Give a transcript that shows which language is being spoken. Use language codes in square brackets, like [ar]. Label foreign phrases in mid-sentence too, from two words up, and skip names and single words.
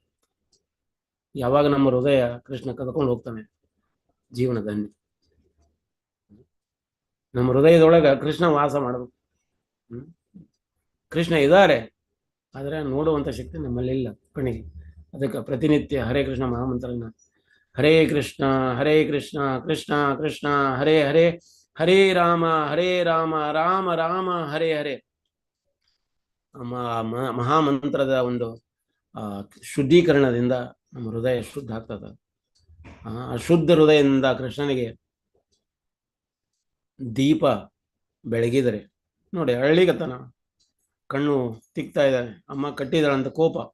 [kn] ಯಾವಾಗ ನಮ್ಮ ಹೃದಯ ಕೃಷ್ಣ ಕದ್ಕೊಂಡು ಹೋಗ್ತಾನೆ, ಜೀವನದಲ್ಲಿ ನಮ್ಮ ಹೃದಯದೊಳಗ ಕೃಷ್ಣ ವಾಸ ಮಾಡಬೇಕು. ಕೃಷ್ಣ ಇದ್ದಾರೆ, ಆದರೆ ನೋಡುವಂಥ ಶಕ್ತಿ ನಮ್ಮಲ್ಲಿಲ್ಲ ಕಣ್ಣಿಗೆ. ಅದಕ್ಕೆ ಪ್ರತಿನಿತ್ಯ [sa] ಹರೇ ಕೃಷ್ಣ ಮಹಾಮಂತ್ರನ ಹರೇ ಕೃಷ್ಣ ಕೃಷ್ಣ ಕೃಷ್ಣ ಹರೇ ಹರೇ, ಹರೇ ರಾಮ ರಾಮ ರಾಮ ಹರೇ ಹರೇ. [kn] ಮಹಾಮಂತ್ರದ ಒಂದು ಶುದ್ಧೀಕರಣದಿಂದ ನಮ್ಮ ಹೃದಯ ಶುದ್ಧ ಆಗ್ತದೆ. ಆ ಶುದ್ಧ ಹೃದಯದಿಂದ ಕೃಷ್ಣನಿಗೆ ದೀಪ ಬೆಳಗಿದರೆ ನೋಡಿ, ಹಳ್ಳಿಗತನ ಕಣ್ಣು ತಿಕ್ತಾ ಇದ್ದಾನೆ, ಅಮ್ಮ ಕಟ್ಟಿದಾಳಂತ ಕೋಪ.